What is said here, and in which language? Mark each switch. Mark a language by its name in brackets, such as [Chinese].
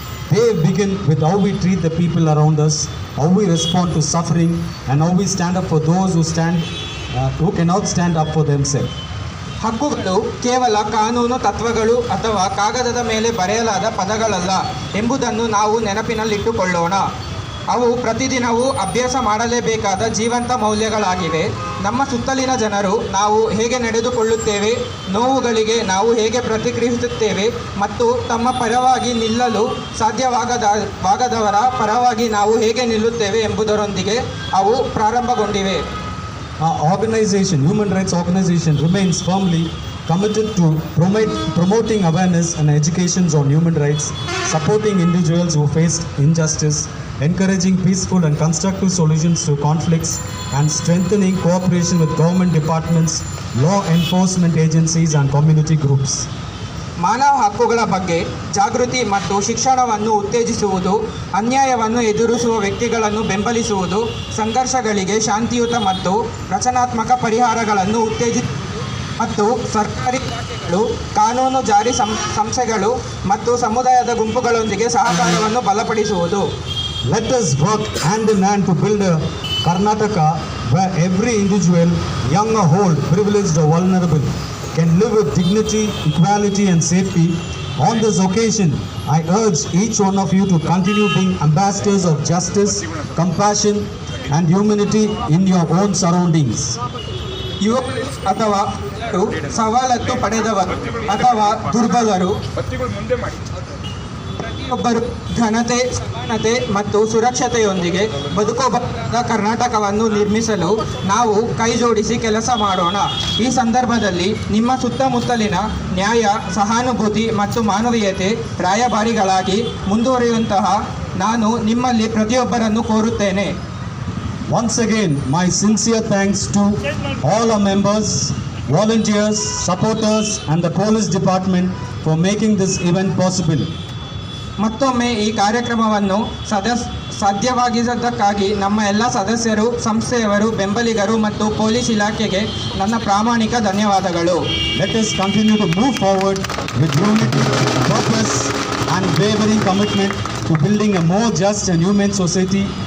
[English] They begin with how we treat the people around us, how we respond to suffering, and how we stand up for those who cannot stand up for themselves. [Kannada] ಹಕ್ಕುಗಳು ಕೇವಲ ಕಾನೂನು ತತ್ವಗಳು ಅಥವಾ ಕಾಗದದ ಮೇಲೆ ಬರೆಯಲಾದ ಪದಗಳಲ್ಲ ಎಂಬುದನ್ನು ನಾವು ನೆನಪಿನಲ್ಲಿಟ್ಟುಕೊಳ್ಳೋಣ. ಅವು ಪ್ರತಿದಿನವೂ ಅಭ್ಯಾಸ ಮಾಡಲೇಬೇಕಾದ ಜೀವಂತ ಮೌಲ್ಯಗಳಾಗಿವೆ. ನಮ್ಮ ಸುತ್ತಲಿನ ಜನರು ನಾವು ಹೇಗೆ ನಡೆದುಕೊಳ್ಳುತ್ತೇವೆ, ನೋವುಗಳಿಗೆ ನಾವು ಹೇಗೆ ಪ್ರತಿಕ್ರಿಯಿಸುತ್ತೇವೆ ಮತ್ತು ತಮ್ಮ ಪರವಾಗಿ ನಿಲ್ಲಲು ಸಾಧ್ಯವಾಗದವರ ಪರವಾಗಿ ನಾವು ಹೇಗೆ ನಿಲ್ಲುತ್ತೇವೆ ಎಂಬುದರೊಂದಿಗೆ ಅವು ಪ್ರಾರಂಭಗೊಂಡಿವೆ. [English] Our organization, Human Rights Organization, remains firmly committed to promoting awareness and education on human rights, supporting individuals who face injustice, encouraging peaceful and constructive solutions to conflicts, and strengthening cooperation with government departments, law enforcement agencies, and community groups. [Kannada] ಮಾನವ ಹಕ್ಕುಗಳ ಬಗ್ಗೆ ಜಾಗೃತಿ ಮತ್ತು ಶಿಕ್ಷಣವನ್ನು ಉತ್ತೇಜಿಸುವುದು, ಅನ್ಯಾಯವನ್ನು ಎದುರಿಸುವ ವ್ಯಕ್ತಿಗಳನ್ನು ಬೆಂಬಲಿಸುವುದು, ಸಂಘರ್ಷಗಳಿಗೆ ಶಾಂತಿಯುತ ಮತ್ತು ರಚನಾತ್ಮಕ ಪರಿಹಾರಗಳನ್ನು ಮತ್ತು ಸರ್ಕಾರಿ ಇಲಾಖೆಗಳು, ಕಾನೂನು ಜಾರಿ ಸಂಸ್ಥೆಗಳು ಮತ್ತು ಸಮುದಾಯದ ಗುಂಪುಗಳೊಂದಿಗೆ ಸಹಕಾರವನ್ನು ಬಲಪಡಿಸುವುದು. [English] Let us work hand in hand to build a Karnataka where every individual, young or old, privileged or vulnerable, can live with dignity, equality and safety. On this occasion, I urge each one of you to continue being ambassadors of justice, compassion and humanity in your own surroundings. [Kannada] ಯುವಕರು ಅಥವಾ ಸವಲತ್ತು ಪಡೆದವರು ಅಥವಾ ದುರ್ಬಲರು ಪ್ರತಿಯೊಬ್ಬರು ಘನತೆ, ಸಮಾನತೆ ಮತ್ತು ಸುರಕ್ಷತೆಯೊಂದಿಗೆ ಬದುಕಬಹುದಾದ ಕರ್ನಾಟಕವನ್ನು ನಿರ್ಮಿಸಲು ನಾವು ಕೈ ಜೋಡಿಸಿ ಕೆಲಸ ಮಾಡೋಣ. ಈ ಸಂದರ್ಭದಲ್ಲಿ ನಿಮ್ಮ ಸುತ್ತಮುತ್ತಲಿನ ನ್ಯಾಯ, ಸಹಾನುಭೂತಿ ಮತ್ತು ಮಾನವೀಯತೆ ರಾಯಭಾರಿಗಳಾಗಿ ಮುಂದುವರಿಯುವಂತಹ ನಾನು ನಿಮ್ಮಲ್ಲಿ ಪ್ರತಿಯೊಬ್ಬರನ್ನು ಕೋರುತ್ತೇನೆ. [English] Once again, my sincere thanks to all our members, volunteers, supporters and the police department for making this event possible. [Kannada] ಮತ್ತೊಮ್ಮೆ ಈ ಕಾರ್ಯಕ್ರಮವನ್ನು ಸಾಧ್ಯವಾಗಿದ್ದಕ್ಕಾಗಿ ನಮ್ಮ ಎಲ್ಲ ಸದಸ್ಯರು, ಸಂಸ್ಥೆಯವರು, ಬೆಂಬಲಿಗರು ಮತ್ತು ಪೊಲೀಸ್ ಇಲಾಖೆಗೆ ನನ್ನ ಪ್ರಾಮಾಣಿಕ ಧನ್ಯವಾದಗಳು. [English] Let us continue to move forward with unity, purpose and wavering commitment to building a more just and humane society.